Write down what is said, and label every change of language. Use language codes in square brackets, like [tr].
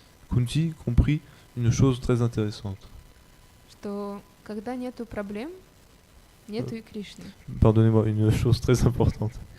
[fr] Kunti comprit une chose très intéressante. [ru] Что когда нету проблем, нету и Кришны. [fr] Pardonnez-moi, une chose très importante.